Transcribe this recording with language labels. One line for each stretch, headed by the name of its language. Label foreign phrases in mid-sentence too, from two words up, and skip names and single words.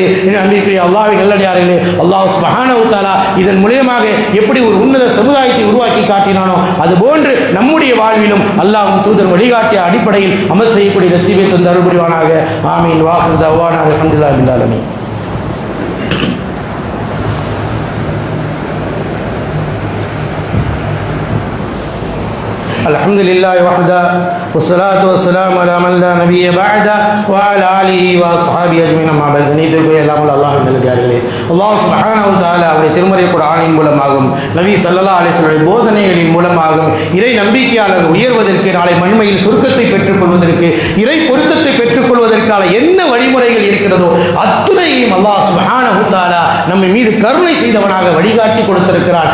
Tamil: அன்பிற்குரிய அல்லாஹ்வின் நல்லடியார்களே,
Arabic: الله سبحانه وتعالى
Tamil: இதன் மூலமாக எப்படி ஒரு உன்னத சமுதாயத்தை உருவாக்கி காட்டினானோ அதுபோன்று நம்முடைய வாழ்விலும் அல்லாஹ்வின் தூதர் வழிகாட்டிய அடிப்படையில் அமல் செய்யக்கூடிய நசீபை தந்து அருள் புரிவானாக. ஆமீன்.
Arabic: وآخر دعوانا الحمد لله رب العالمين. الحمد لله وحده والصلاة والسلام على من لا نبي بعده وعلى آله وأصحابه أجمعين أما بعد.
Tamil: நீதிக்குரிய எல்லாம் அல்லாஹ்வின் நல்லடியார்களே,
Arabic: الله سبحانه وتعالى
Tamil: அவருடைய திருமறை குர்ஆனின் மூலமாகவும் நபி
Arabic: صلى الله عليه وسلم
Tamil: போதனைகளின் மூலமாகவும் இறை நம்பிக்கையாளர் உயர்வதற்கு, நாளை மண்மையில் சுருக்கத்தை பெற்றுக் கொள்வதற்கு, இறை பொருத்தத்தை பெற்றுக் கொள்வதற்கான என்ன வழிமுறைகள் இருக்கிறதோ அத்துணையும்
Arabic: الله سبحانه وتعالى
Tamil: நம்மை மீது கருணை செய்தவனாக வழிகாட்டி கொடுத்திருக்கிறான்.